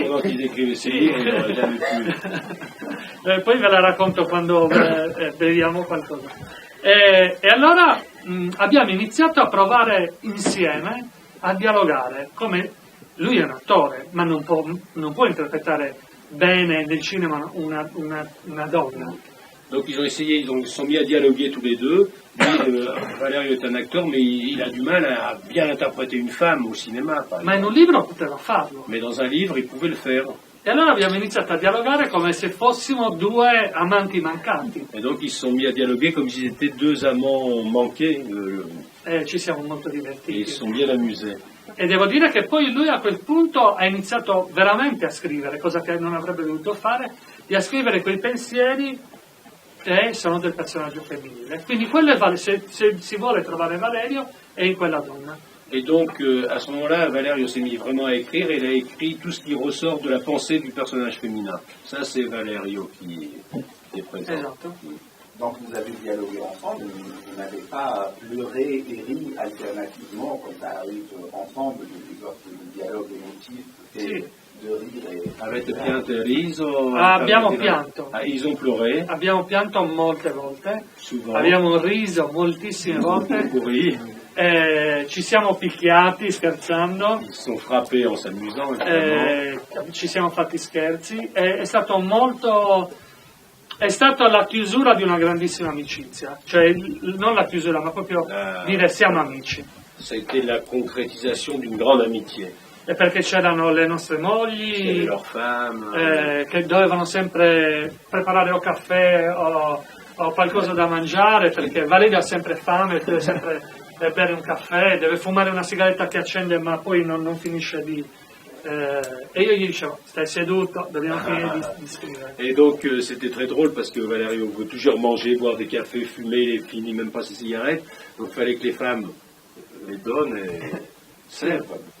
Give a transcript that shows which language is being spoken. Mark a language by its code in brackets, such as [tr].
[fr] pendant qu'ils écrivaient ces livres, il n'aurait jamais pu. [it] Poi ve la racconto quando beviamo qualcosa. E allora abbiamo iniziato a provare insieme a dialogare. Come lui è un attore, ma non può interpretare bene nel cinema una donna. [fr] Donc ils se sont mis à dialoguer tous les deux. Lui, Valerio est un acteur, mais il a du mal à bien interpréter une femme au cinéma. Par [it] Ma in [fr] exemple. [it] un libro poteva farlo. [fr] Mais dans un livre, il pouvait le faire. [it] E allora abbiamo iniziato a dialogare come se fossimo due amanti mancati. [fr] Et donc ils se sont mis à dialoguer comme s'ils étaient deux amants manqués. [it] E ci siamo molto [fr] Et ils [it] divertiti. [fr] se sont bien amusés. [it] E devo dire che poi lui a quel punto ha iniziato veramente a scrivere, cosa che non avrebbe dovuto fare, e a scrivere quei pensieri che sono del personaggio femminile. Quindi quello è se si vuole trovare Valerio è in quella donna. [fr] Et donc, à ce moment-là, Valerio s'est mis vraiment à écrire, et il a écrit tout ce qui ressort de la pensée du personnage féminin. Ça, c'est Valerio qui est présent. [it] Esatto. [fr] Donc vous avez dialogué ensemble, vous n'avez pas pleuré et ri alternativement, comme ça arrive ensemble, des sortes de dialogue émotif, [it] Sì. [fr] de rire et... [it] Avete pianto e riso? Abbiamo pianto. [fr] Ah, ils ont pleuré, [it] Abbiamo pianto molte volte, [fr] souvent. [it] abbiamo riso moltissime volte, [fr] Oui. [it] ci siamo picchiati scherzando, [fr] Ils se sont frappés en s'amusant, évidemment. [it] ci siamo fatti scherzi, è stato molto... È stata la chiusura di una grandissima amicizia, cioè non la chiusura, ma proprio dire siamo amici. [fr] Ça a été la concrétisation d'une grande amitié. [it] E perché c'erano le nostre [fr] Il y avait [it] mogli [fr] leurs femmes. [it] che dovevano sempre preparare o caffè o qualcosa da mangiare, perché Valerio ha sempre fame, deve sempre bere un caffè, deve fumare una sigaretta che accende ma poi non finisce di... e io gli dicevo, stai seduto, dobbiamo finire di scrivere. [fr] Et donc c'était très drôle parce que Valerio veut toujours manger, boire des cafés, fumer, il finit même pas ses cigarettes. Donc il fallait que les femmes les donnent et servent.